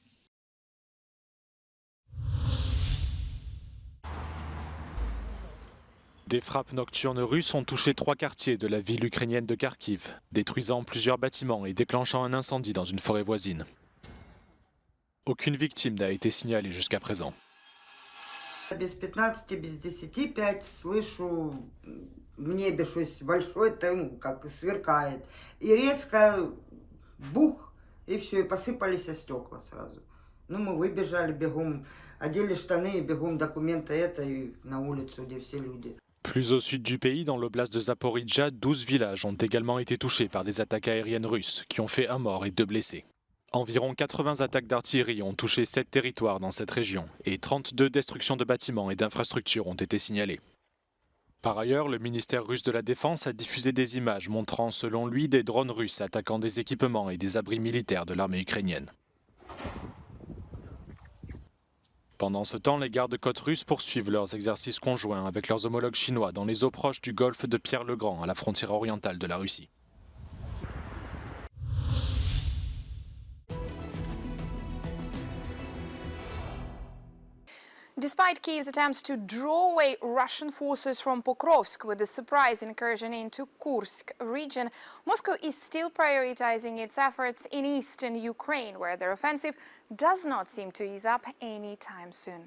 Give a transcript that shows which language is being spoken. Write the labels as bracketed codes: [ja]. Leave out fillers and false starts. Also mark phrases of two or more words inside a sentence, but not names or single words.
[fr] Des frappes nocturnes russes ont touché 3 quartiers de la ville ukrainienne de Kharkiv, détruisant plusieurs bâtiments et déclenchant un incendie dans une forêt voisine. Aucune victime n'a été signalée jusqu'à présent. [ru] Без 15, без 10, 5 слышу в небе что-то большое, там как сверкает. И резко бух, и все, и посыпались стекла сразу. Ну, мы выбежали бегом, одели штаны, и бегом документы это, и на улицу, где все люди. [fr] Plus au sud du pays, dans l'oblast de Zaporizhia, 12 villages ont également été touchés par des attaques aériennes russes qui ont fait un mort et 2 blessés. Environ 80 attaques d'artillerie ont touché 7 territoires dans cette région et 32 destructions de bâtiments et d'infrastructures ont été signalées. Par ailleurs, le ministère russe de la Défense a diffusé des images montrant, selon lui, des drones russes attaquant des équipements et des abris militaires de l'armée ukrainienne. Pendant ce temps, les gardes-côtes russes poursuivent leurs exercices conjoints avec leurs homologues chinois dans les eaux proches du golfe de Pierre-le-Grand, à la frontière orientale de la Russie. [en] Despite Kyiv's attempts to draw away Russian forces from Pokrovsk with a surprise incursion into Kursk region, Moscow is still prioritizing its efforts in eastern Ukraine, where their offensive does not seem to ease up anytime soon.